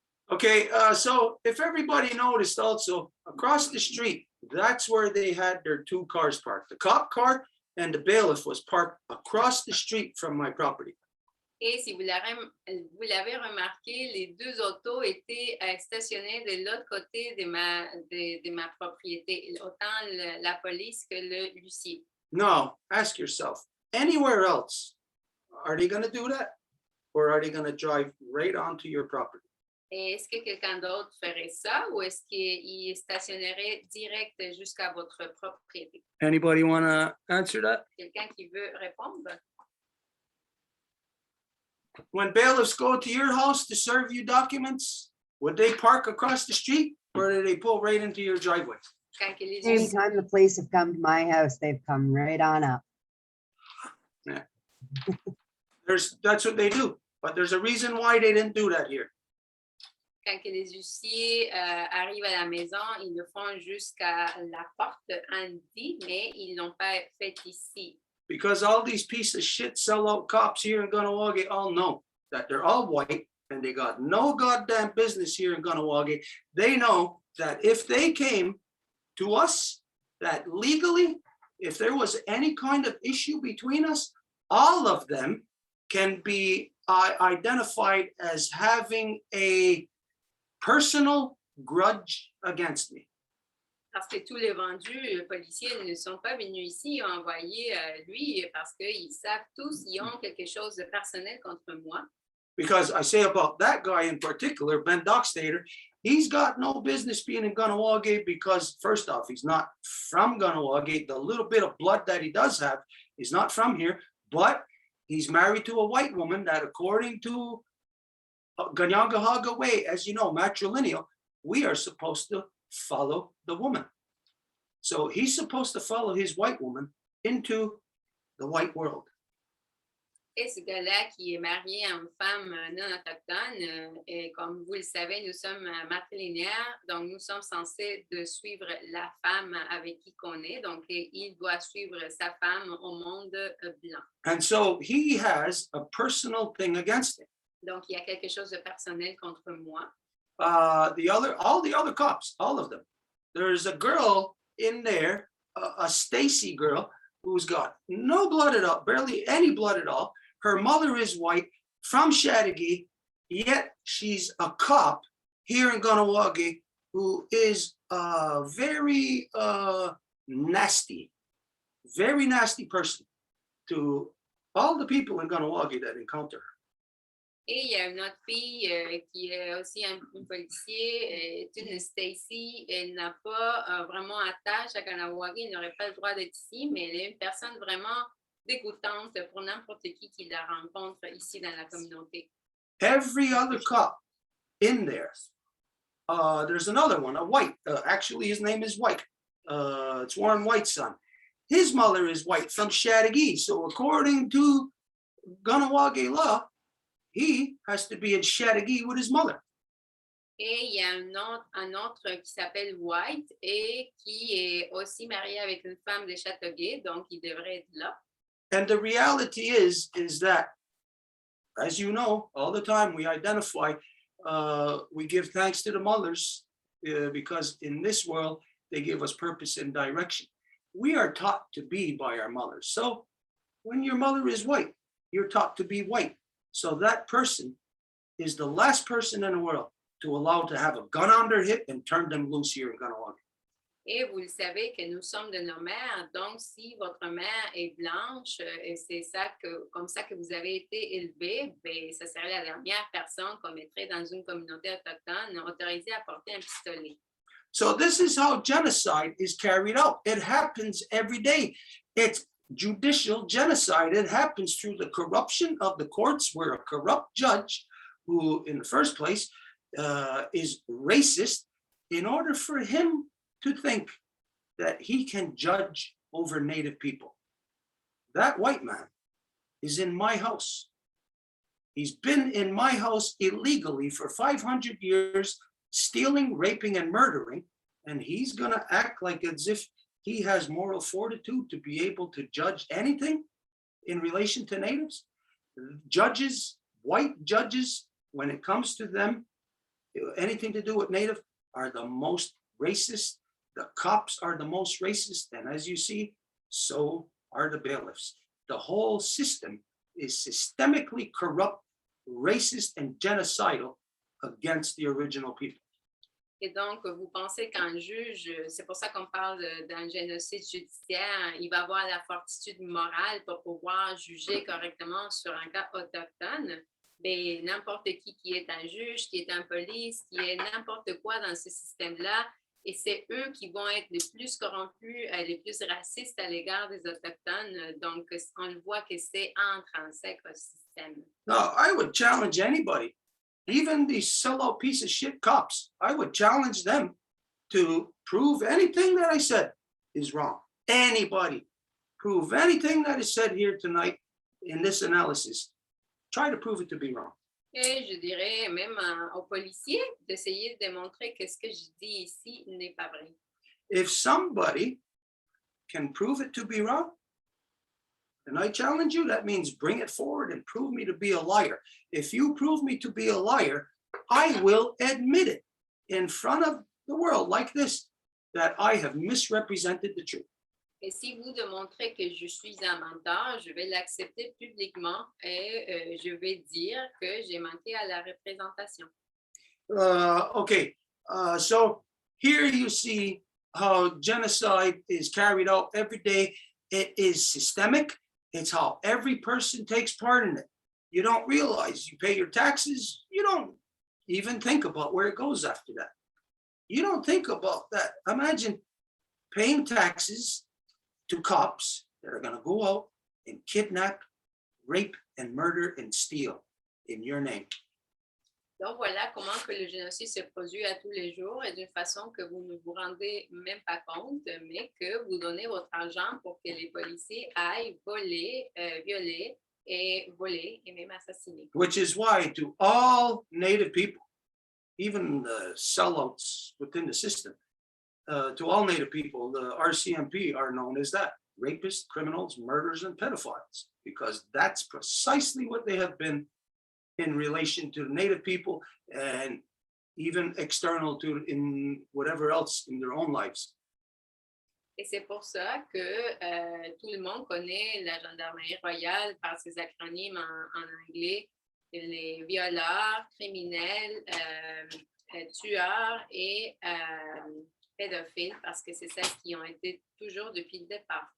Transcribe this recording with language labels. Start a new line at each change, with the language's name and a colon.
English: Okay, so if everybody noticed also, across the street, that's where they had their two cars parked. The cop car and the bailiff was parked across the street from my property.
French: Et si vous l'avez remarqué, les deux autos étaient stationnées de l'autre côté de ma propriété, autant la police que le huissier.
English: Now, ask yourself, anywhere else, are they going to do that? Or are they going to drive right onto your property?
French: Est-ce que quelqu'un d'autre ferait ça ou est-ce qu'il stationnerait direct jusqu'à votre propriété?
English: Anybody want to answer that?
French: Quelqu'un qui veut répondre?
English: When bailiffs go to your house to serve you documents, would they park across the street or do they pull right into your driveway?
French: Quand que les
English: Anytime the police have come to my house, they've come right on up. That's what they do, but there's a reason why they didn't do that here.
French: Quand que les huissiers arrivent à la maison, ils le font jusqu'à la porte Andy, mais ils l'ont pas fait ici.
English: Because all these pieces of shit sellout cops here in Ganawagi all know that they're all white and they got no goddamn business here in Ganawagi. They know that if they came to us, that legally, if there was any kind of issue between us, all of them can be identified as having a personal grudge against me.
French: Parce que tous les vendus policiers ne sont pas venus ici envoyer lui parce qu'ils savent tous, ils ont quelque chose de personnel contre moi.
English: Because I say about that guy in particular, Ben Dockstader, he's got no business being in Ganawagi because first off, he's not from Ganawagi. The little bit of blood that he does have is not from here, but he's married to a white woman that according to Ganyangahaga way, as you know, matrilineal, we are supposed to follow the woman. So he's supposed to follow his white woman into the white world.
French: Et ce gars-là qui est marié à une femme non autochtone, et comme vous le savez, nous sommes matrilinéaires, donc nous sommes censés de suivre la femme avec qui qu'on est, donc il doit suivre sa femme au monde blanc.
English: And so he has a personal thing against him.
French: Donc il y a quelque chose de personnel contre moi.
English: All the other cops, all of them. There's a girl in there, a Stacy girl, who's got no blood at all, barely any blood at all. Her mother is white from Chattagee, yet she's a cop here in Ganawagi who is a very nasty person to all the people in Ganawagi that encounter her.
French: Et il y a une autre fille qui est aussi un policier, est une Stacy. Elle n'a pas vraiment attache à Ganawagi, elle n'aurait pas le droit d'être ici, mais elle est une personne vraiment dégoûtante pour n'importe qui la rencontre ici dans la communauté.
English: Every other cop in there. There's another one, a white. Actually, his name is White. It's Warren White's son. His mother is white from Chattagee. So according to Ganawagi law, he has to be in Chattagee with his mother.
French: Et il y a un autre qui s'appelle White et qui est aussi marié avec une femme de Chateauguay, donc il devrait être là.
English: And the reality is that, as you know, all the time we identify, we give thanks to the mothers because in this world, they give us purpose and direction. We are taught to be by our mothers. So when your mother is white, you're taught to be white. So that person is the last person in the world to allow to have a gun on their hip and turn them loose here in Ganawagi.
French: Et vous le savez que nous sommes de nos mères, donc si votre mère est blanche et c'est ça comme ça que vous avez été élevé, ben, ça serait la dernière personne qu'on mettrait dans une communauté autochtone autorisée à porter un pistolet.
English: So this is how genocide is carried out. It happens every day. It's judicial genocide. It happens through the corruption of the courts, where a corrupt judge, who in the first place is racist, in order for him to think that he can judge over Native people. That white man is in my house. He's been in my house illegally for 500 years, stealing, raping, and murdering, and he's gonna act like as if he has moral fortitude to be able to judge anything in relation to natives. Judges, white judges, when it comes to them, anything to do with native, are the most racist. The cops are the most racist, and as you see, so are the bailiffs. The whole system is systemically corrupt, racist, and genocidal against the original people.
French: Et donc, vous pensez qu'un juge, c'est pour ça qu'on parle d'un génocide judiciaire, il va avoir la fortitude morale pour pouvoir juger correctement sur un cas autochtone. Mais n'importe qui est un juge, qui est un police, qui est n'importe quoi dans ce système-là, et c'est eux qui vont être les plus corrompus, les plus racistes à l'égard des Autochtones. Donc, on le voit que c'est intrinsèque au système.
English: No, I would challenge anybody, even these sellout piece of shit cops. I would challenge them to prove anything that I said is wrong. Anybody, prove anything that is said here tonight in this analysis. Try to prove it to be wrong.
French: Et je dirais même aux policiers d'essayer de démontrer que ce que je dis ici n'est pas vrai.
English: If somebody can prove it to be wrong, then I challenge you. That means bring it forward and prove me to be a liar. If you prove me to be a liar, I will admit it in front of the world like this, that I have misrepresented the truth.
French: Et si vous démontrez que je suis un menteur, je vais l'accepter publiquement et je vais dire que j'ai manqué à la représentation.
English: Okay, so here you see how genocide is carried out every day. It is systemic. It's how every person takes part in it. You don't realize you pay your taxes. You don't even think about where it goes after that. You don't think about that. Imagine paying taxes to cops that are going to go out and kidnap, rape, and murder and steal in your name.
French: Donc voilà comment que le génocide se produit à tous les jours et d'une façon que vous ne vous rendez même pas compte, mais que vous donnez votre argent pour que les policiers aillent voler, violer et voler et même assassiner.
English: Which is why to all Native people, even the sellouts within the system, to all Native people, the RCMP are known as that: rapists, criminals, murderers, and pedophiles, because that's precisely what they have been in relation to Native people and even external to in whatever else in their own lives.
French: Et c'est pour ça que tout le monde connaît la gendarmerie royale par ses acronymes en anglais, les violeurs, criminels, tueurs et pédophiles, parce que c'est ça qui ont été toujours depuis le départ.